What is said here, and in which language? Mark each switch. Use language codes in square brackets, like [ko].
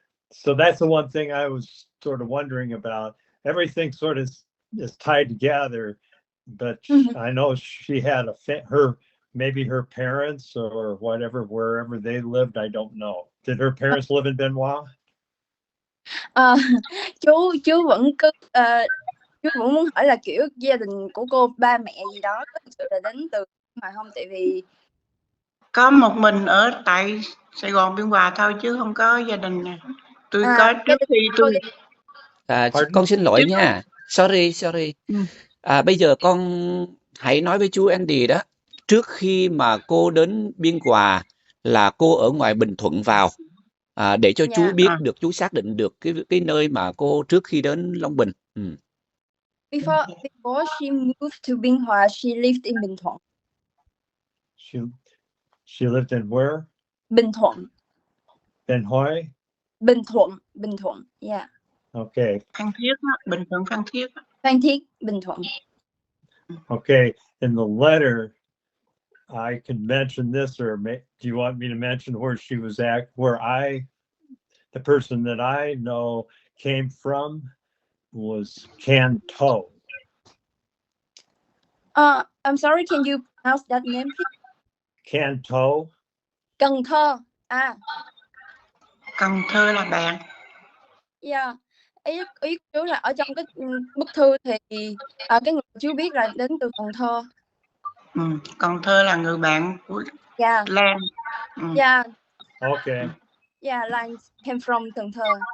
[en] So that's the one thing I was sort of wondering about. Everything sort of is tied together, but I know she had maybe her parents or whatever, wherever they lived, I don't know. Did her parents live in Benoit? [vi] Chú vẫn chú vẫn muốn hỏi là kiểu gia đình của cô, ba mẹ gì đó có thực sự là đến từ Biên Hòa không? Tại vì có một mình ở tại Sài Gòn Biên Hòa thôi chứ không có gia đình nè. Tôi có trước khi tôi con xin lỗi nha, [en] sorry. [vi] Bây giờ con hãy nói với chú Andy đó, trước khi mà cô đến Biên Hòa là cô ở ngoài Bình Thuận vào, để cho chú biết được, chú xác định được cái nơi mà cô trước khi đến Long Bình. [en] Before she moved to Biên Hòa, she lived in Bình Thuận. She lived in where? [vi] Bình Thuận. Bình Thuận. [en] Bình Thuận, yeah. Okay. [vi] Phan Thiết đó, Bình Thuận Phan Thiết. Phan Thiết, Bình Thuận. [en] Okay, in the letter, I can mention this, or do you want me to mention where she was at? The person that I know came from was Canto. I'm sorry, can you pronounce that name, please? Canto. [vi] Cần Thơ. Cần Thơ là bạn. [en] Yeah. [vi] Ý chú là ở trong cái bức thư thì cái người chú biết là đến từ Cần Thơ. Cần Thơ là người bạn của Lan. [en] Yeah. Okay. Yeah, Lan came from Cần Thơ.